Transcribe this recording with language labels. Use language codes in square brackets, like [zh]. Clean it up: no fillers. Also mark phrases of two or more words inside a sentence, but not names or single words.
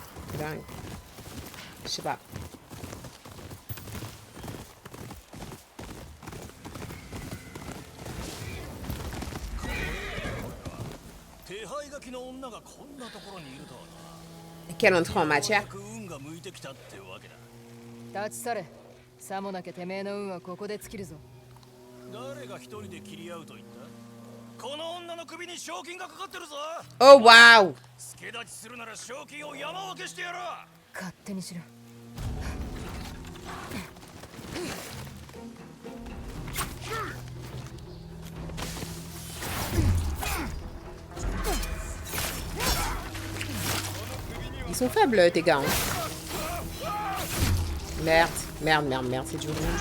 [fr] Dingue. Je sais pas. Quelle entrée en matière? [ja] 立ち去れ。さもなきゃてめえの運はここで尽きるぞ。誰が一人で切り合うと言ったこの女の首に賞金がかかってるぞ [en] Oh, wow! [ja] 助立ちするなら賞金を山分けしてやろう勝手にしろ。 [fr] Ils sont faibles, tes gars. Hein. Merde, merde, merde, merde, c'est du rouge.